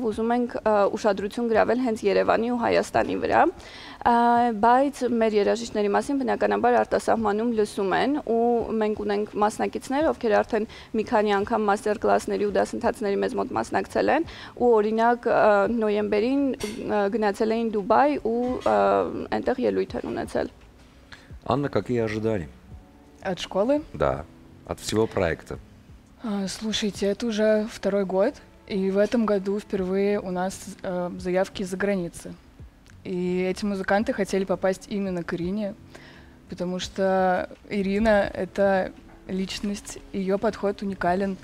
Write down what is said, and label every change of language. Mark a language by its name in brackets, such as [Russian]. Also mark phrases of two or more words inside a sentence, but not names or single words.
[Armenian] ուզում ենք ուշադրություն գրավել հենց Երևանի ու Հայաստանի վրա, բայց մեր երաժիշտների մասին բնականաբար արտասահմանում լսում են ու մենք ունենք մասնակիցներ, ովքեր արդեն մի քանի անգամ մաստեր կլասների ու դասընթացների մեզ մոտ մասնակցել են ու օրինակ նոյեմբերին գնացել էին Դուբայ ու այնտեղ ելույթ են ունեցել։ [Russian] Анна, какие ожидания? От школы? Да, от всего проекта. Слушайте, это уже второй год, и в этом году впервые у нас заявки из-за границы. И эти музыканты хотели попасть именно к Ирине, потому что Ирина — это личность, ее подход уникален.